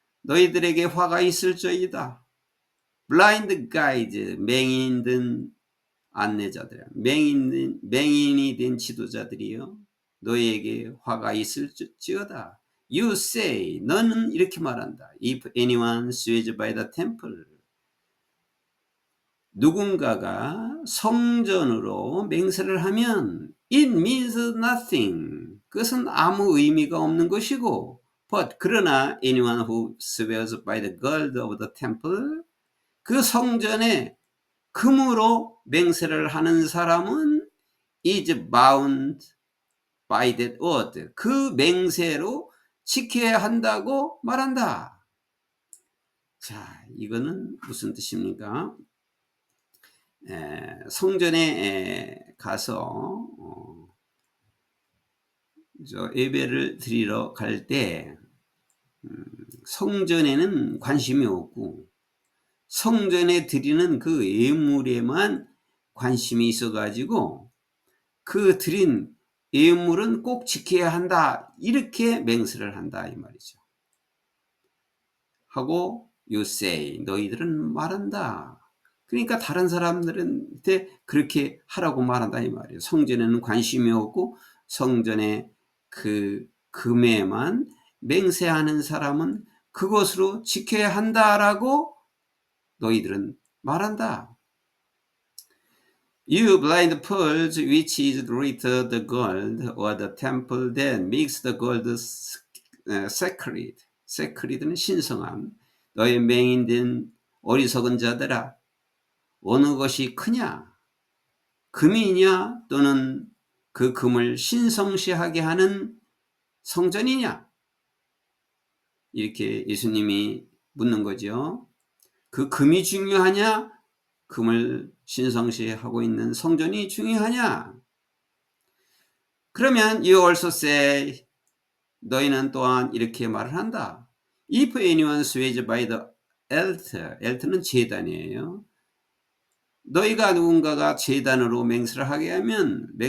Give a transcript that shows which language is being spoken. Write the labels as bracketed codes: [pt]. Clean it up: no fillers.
[ko] 너희들에게 화가 있을저이다. [en] Blind guides, [ko] 맹인 된 안내자들, 맹인이 된 지도자들이요, 너희에게 화가 있을지어다. [en] You say, [ko] 너는 이렇게 말한다. [en] If anyone swears by the temple, [ko] 누군가가 성전으로 맹세를 하면 [en] it means nothing. [ko] 그것은 아무 의미가 없는 것이고, [en] but [ko] 그러나 [en] anyone who swears by the gold of the temple, [ko] 그 성전에 금으로 맹세를 하는 사람은 [en] is bound by that word. [ko] 그 맹세로 지켜야 한다고 말한다. 자, 이거는 무슨 뜻입니까? 성전에 가서 예배를 드리러 갈 때 성전에는 관심이 없고 성전에 드리는 그 예물에만 관심이 있어가지고 그 드린 예물은 꼭 지켜야 한다, 이렇게 맹세를 한다 이 말이죠. 하고 [en] you say, [ko] 너희들은 말한다. 그러니까 다른 사람들한테 그렇게 하라고 말한다 이 말이에요. 성전에는 관심이 없고 성전의 그 금에만 맹세하는 사람은 그것으로 지켜야 한다라고 너희들은 말한다. [en] You blind fools, which is greater the gold or the temple that makes the gold sacred. [ko] sacred는 신성함. 너희 맹인된 어리석은 자들아, 어느 것이 크냐? 금이냐 또는 그 금을 신성시하게 하는 성전이냐? 이렇게 예수님이 묻는 거죠. 그 금이 중요하냐? 금을 신성시하고 있는 성전이 중요하냐? 그러면 [en] you also say, [ko] 너희는 또한 이렇게 말을 한다. [en] If anyone swears by the altar, altar는 [ko] 제단이에요. 너희가 누군가가 제단으로 맹세를 하게 하면